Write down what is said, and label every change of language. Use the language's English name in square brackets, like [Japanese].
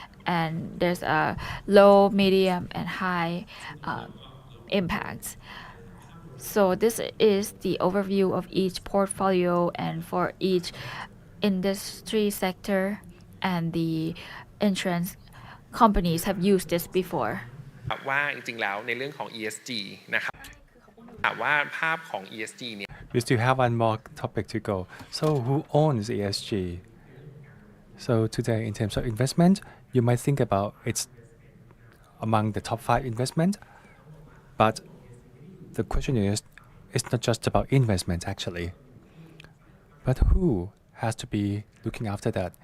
[English] And there's a low, medium, and high impact. So this is the overview of each portfolio and for each industry sector, and the insurance companies have used this before. [Thai] ว่าจริงๆแล้วในเรื่องของ ESG นะครับถามว่าภาพของ ESG เนี่ย [English] We still have one more topic to go. So who owns ESG? So today, in terms of investment, you might think about it's among the top 5 investment, but the question is, it's not just about investment actually, but who has to be looking after that?